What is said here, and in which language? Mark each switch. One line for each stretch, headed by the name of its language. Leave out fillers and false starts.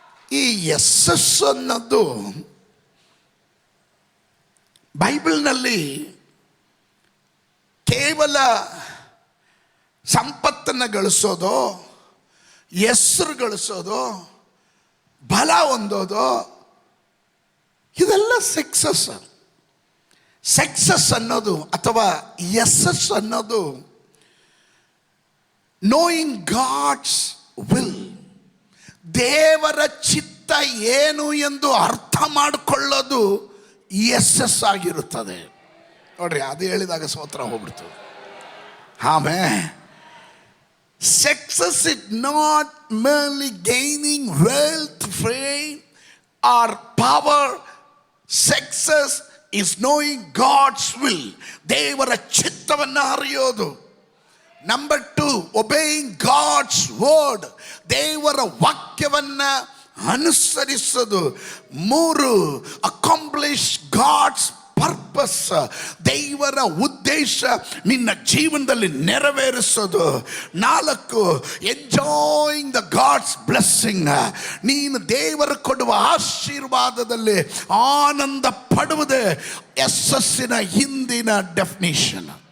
Kannada: ಈ ಯಶಸ್ಸು ಅನ್ನೋದು ಬೈಬಲ್ನಲ್ಲಿ ಕೇವಲ ಸಂಪತ್ತನ್ನು ಗಳಿಸೋದು, ಹೆಸರು ಗಳಿಸೋದು, ಬಲ ಹೊಂದೋದು, ಇದೆಲ್ಲ ಸಕ್ಸಸ್ ಅನ್ನೋದು ಅಥವಾ ಯಶಸ್ಸು ಅನ್ನೋದು
English: knowing God's will,
Kannada: ದೇವರ ಚಿತ್ತ ಏನು ಎಂದು ಅರ್ಥ ಮಾಡಿಕೊಳ್ಳೋದು ಯಶಸ್ಸಾಗಿರುತ್ತದೆ. ನೋಡ್ರಿ, ಅದು ಹೇಳಿದಾಗ ಸ್ತೋತ್ರ ಹೋಗ್ಬಿಡ್ತು.
English: ಆಮೇಲೆ success is not merely gaining wealth, fame or power. Success is knowing God's will.
Kannada: ದೇವರ ಚಿತ್ತವನ್ನು ಅರಿಯೋದು. Number 2,
English: obeying God's word.
Kannada: ದೇವರ ವಾಕ್ಯವನ್ನು ಅನುಸರಿಸೋದು.
English: 3, accomplish God's purpose.
Kannada: ದೇವರ ಉದ್ದೇಶ ನಿನ್ನ ಜೀವನದಲ್ಲಿ ನೆರವೇರಿಸೋದು.
English: 4, enjoying the God's blessing.
Kannada: ನೀನು ದೇವರು ಕೊಡುವ ಆಶೀರ್ವಾದದಲ್ಲಿ ಆನಂದ ಪಡುವುದೇ ಯಶಸ್ಸಿನ ಹಿಂದಿನ ಡೆಫಿನಿಷನ್.